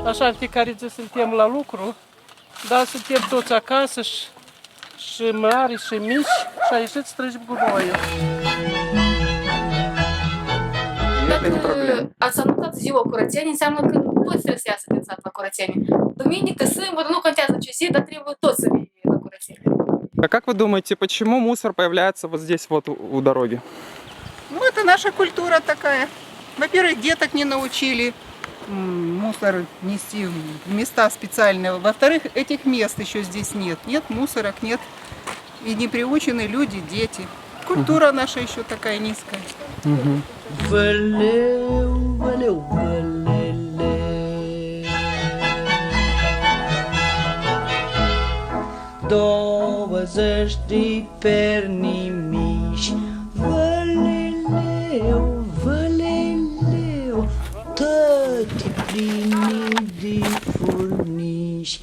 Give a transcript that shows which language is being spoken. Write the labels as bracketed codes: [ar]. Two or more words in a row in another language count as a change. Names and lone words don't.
[ro] Așa, în fiecare zi suntem la lucru, dar suntem toți acasă și mari și mici și a ieșit să trăgem gunoiul. Dacă ați anunțat ziua curățenii, înseamnă că toți trebuie să iasă din sat la curățenie. Duminică, sâmbătă, nu contează ce zi, dar trebuie toți să vii la curățenie. [ru] А как вы думаете, почему мусор появляется вот здесь вот у дороги? Ну, это наша культура такая. Во-первых, деток не научили мусор нести в места специальные. Во-вторых, этих мест еще здесь нет. Нет мусорок, нет. И не приучены люди, дети. Культура наша еще такая низкая. [ro] Văleu, văleu, văleleu. 20 de perni mici. Văleleu, văleleu, tăti pline de furnici.